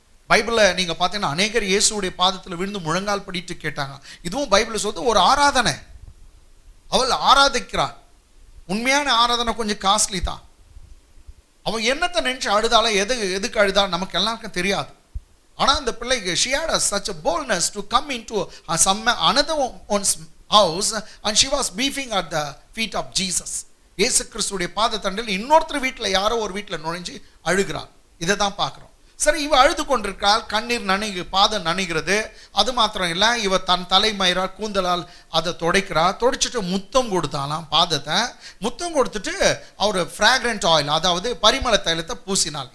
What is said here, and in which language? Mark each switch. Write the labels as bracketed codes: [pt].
[ta] பைபிள்ல நீங்க பாத்தீங்கன்னா அநேகர் இயேசுவுடைய பாதத்தில் விழுந்து முழங்கால் படிட்டு கேட்டாங்க. இதுவும் பைபிள் சொல்றது ஒரு ஆராதனை. அவள் ஆராதிக்கிறாள். உண்மையான ஆராதனை கொஞ்சம் காஸ்ட்லி தான். அவள் என்னத்தை நினைச்சு அழுதால, எதுக்கு அழுதாள் நமக்கு எல்லாருக்கும் தெரியாது. ஆனா அந்த பிள்ளைக்கு [en] she had such a boldness to come into another one's house and she was weeping at the feet of Jesus. [ta] இயேசு கிறிஸ்துவுடைய பாதத்தண்டில் இன்னொருத்தர் வீட்டில் யாரோ ஒரு வீட்டில் நுழைஞ்சு அழுகிறாள். இதை தான் பார்க்குறோம். சரி, இவ அழுது கொண்டிருக்காள். கண்ணீர் பாதம் நனைகிறது. அது மாத்திரம் இல்லை, இவ தன் தலைமயிரால் கூந்தலால் அதை துடைச்சிட்டு முத்தம் கொடுத்தாலாம். பாதத்தை முத்தம் கொடுத்துட்டு அவர் [en] fragrant oil, [ta] அதாவது பரிமள தைலத்தை பூசினாள்.